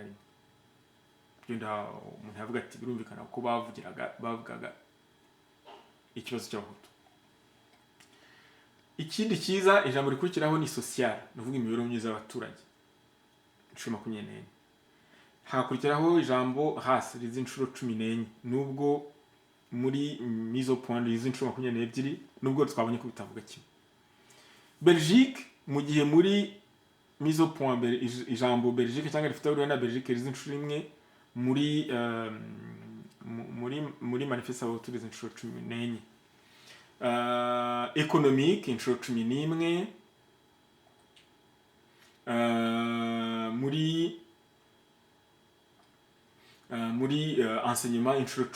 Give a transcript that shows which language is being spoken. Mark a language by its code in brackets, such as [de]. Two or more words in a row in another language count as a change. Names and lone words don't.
[rw] Byenda umuntu yavuga ati birumvikana ko bavugaga ikibazo cy'abahutu. Ikindi kiza ijambo rikurikiraho ni social, nuvuga imibereho myiza y'abaturage, inshuro 24. Hakurikiraho ijambo race riza inshuro 14, nubwo muri [fr] mise au point [rw] riza inshuro 22, nubwo twabonye ko bitavuga kimwe. Belgique, mu gihe muri [fr] mise au point [rw] ijambo Belgique cyangwa rifite na Belgique riza inshuro 1, muri manifeste y'abahutu riza inshuro 14. Économique inshuro 11, muri enseignement inshuro 10.